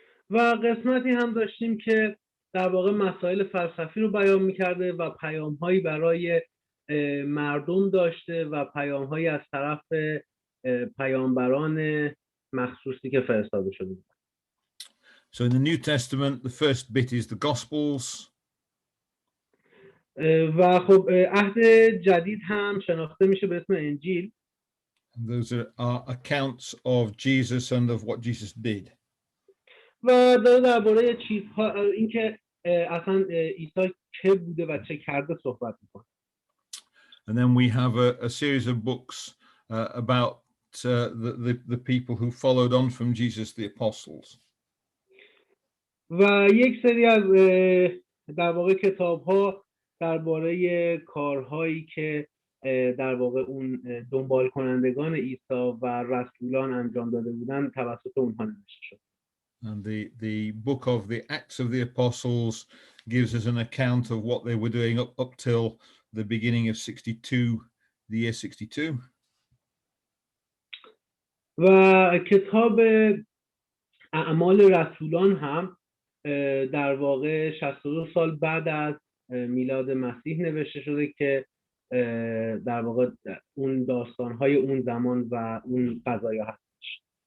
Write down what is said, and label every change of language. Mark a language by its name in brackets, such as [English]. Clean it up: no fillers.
[Persian] و قسمتی هم داشتیم که در واقع مسائل فلسفی رو بیان می‌کرده و پیام‌هایی برای مردم داشته و پیام‌هایی از طرف پیامبران مخصوصی که فرستاده شده بود. [English] So in the New Testament, the first bit is the Gospels. [Persian] و خب عهد جدید هم شناخته میشه به اسم انجیل. [English] And those are accounts of Jesus and of what Jesus did. [Persian] و داره درباره چیزها اینکه اصلا عیسی چه بوده و چه کرده صحبت میکنه. [English] And then we have a series of books about the people who followed on from Jesus, the apostles. [Persian] و یک سری از در واقع کتاب‌ها درباره کارهایی که در واقع اون دنبال کنندگان عیسی و رسولان انجام داده بودن توسط اونها نوشته شد. [English] And the book of the Acts of the Apostles gives us an account of what they were doing up till the beginning of 62, the year 62. [Persian] و کتاب اعمال رسولان هم در واقع 62 سال بعد از میلاد مسیح نوشته شده که در واقع اون داستان‌های اون زمان و اون قضایا هستش.